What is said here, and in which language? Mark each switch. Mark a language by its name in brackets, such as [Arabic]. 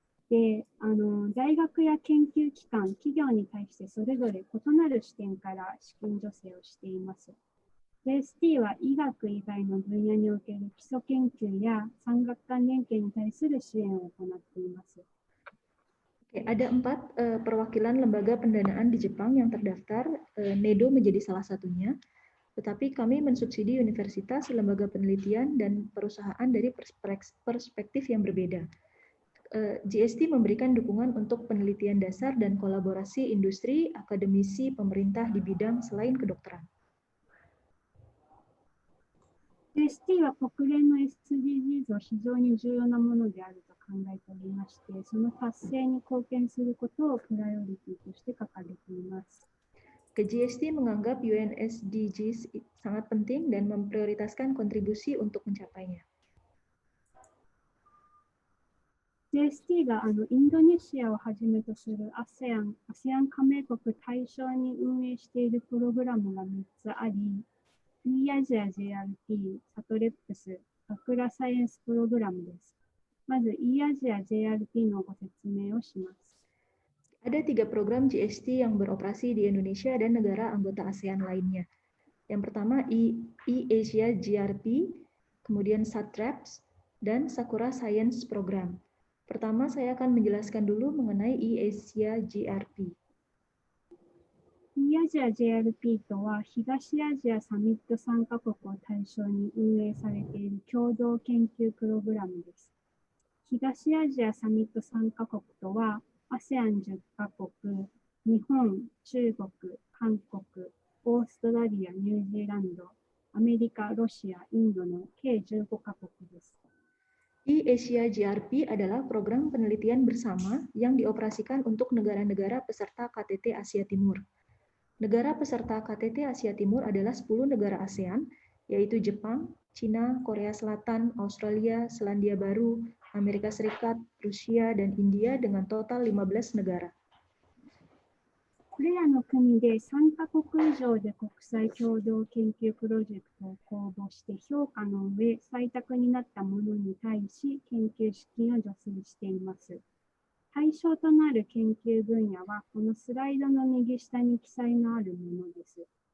[Japanese] で、大学や研究機関、企業に対してそれぞれ異なる視点から資金助成をしています。 JST は医学以外の分野における基礎研究や産学官連携に対する支援を行っています。 [Indonesian] Ada 4 perwakilan lembaga pendanaan di Jepang yang terdaftar, NEDO menjadi salah satunya, tetapi kami mensubsidi universitas, lembaga penelitian, dan perusahaan dari perspektif yang berbeda. GST memberikan dukungan untuk penelitian dasar dan kolaborasi industri, akademisi, pemerintah di bidang selain kedokteran. [Japanese] GST は国連の SDGs は非常に重要なものであると考えておりまして、その達成に貢献することをプライオリティとして掲げています。 [Indonesian] GST menganggap UN SDGs sangat penting dan memprioritaskan kontribusi untuk mencapainya. [Japanese] GST がインドネシアをはじめとする ASEAN 加盟国対象に運営しているプログラムが3つあり、E アジア JRP、サトレップス、バクラサイエンスプログラムです。まず E アジア JRP のご説明をします。 [Indonesian] Ada 3 program GST yang beroperasi di Indonesia dan negara anggota ASEAN lainnya. Yang pertama E Asia JRP, kemudian SATREPS, dan Sakura Science Program. Pertama saya akan menjelaskan dulu mengenai E Asia JRP. [Japanese] E アジア JRP とは東アジアサミット3カ国を対象に運営されている共同研究プログラムです。東アジアサミット3カ国とは ASEAN10 カ国、日本、中国、韓国、オーストラリア、ニュージーランド、アメリカ、ロシア、インドの計15カ国です。 [Indonesian] E Asia JRP adalah program penelitian bersama yang dioperasikan untuk negara-negara peserta KTT Asia Timur. Negara peserta KTT Asia Timur adalah 10 negara ASEAN, yaitu Jepang, Cina, Korea Selatan, Australia, Selandia Baru, Amerika Serikat, Rusia, dan India dengan total 15 negara. [Japanese] これらの国で3カ国以上で国際共同研究プロジェクトを公募して評価の上、採択になったものに対し研究資金を助成しています。対象となる研究分野はこのスライドの右下に記載のあるものです。